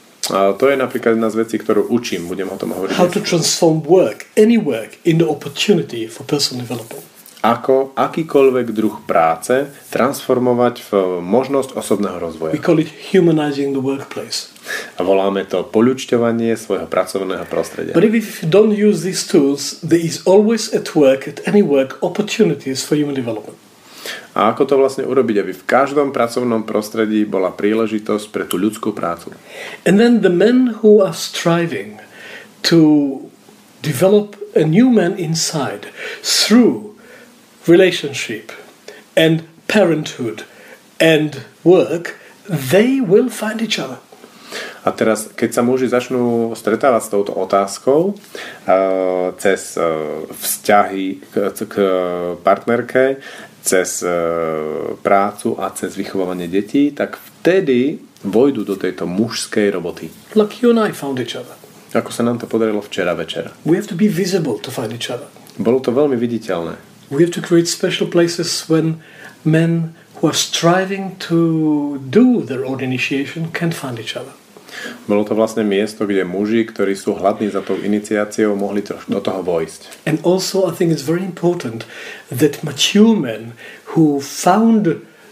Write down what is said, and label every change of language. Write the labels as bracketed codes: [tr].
[sk] A to je napríklad jedna z vecí, ktorú učím. Budem o tom hovoriť. [en] How to transform work, any work, into opportunity for personal development. [sk] Ako akýkoľvek druh práce transformovať v možnosť osobného rozvoja. [en] We call it humanizing the workplace. [sk] A voláme to poľučťovanie svojho pracovného prostredia. [en] But if you don't use these tools, there is always at any work, opportunities for human development. [sk] A ako to vlastne urobiť, aby v každom pracovnom prostredí bola príležitosť pre tú ľudskú prácu. [en] And then the men who are striving to develop a new man inside through relationship and parenthood and work, they will find each other. [sk] A teraz, keď sa muži začnú stretávať s touto otázkou cez vzťahy k partnerke, cez prácu a cez vychovávanie detí, tak vtedy vojdu do tejto mužskej roboty. [en] Like you and I found each other. [sk] Ako sa nám to podarilo včera večera. [en] We have to be visible to find each other. [sk] Bolo to veľmi viditeľné. [en] We have to create special places when men who are striving to do their own initiation can find each other. [sk] Bolo to vlastne miesto, kde muži, ktorí sú hladní za tou iniciáciou, mohli do toho vojsť. [en] And also I think it's very important that mature men who found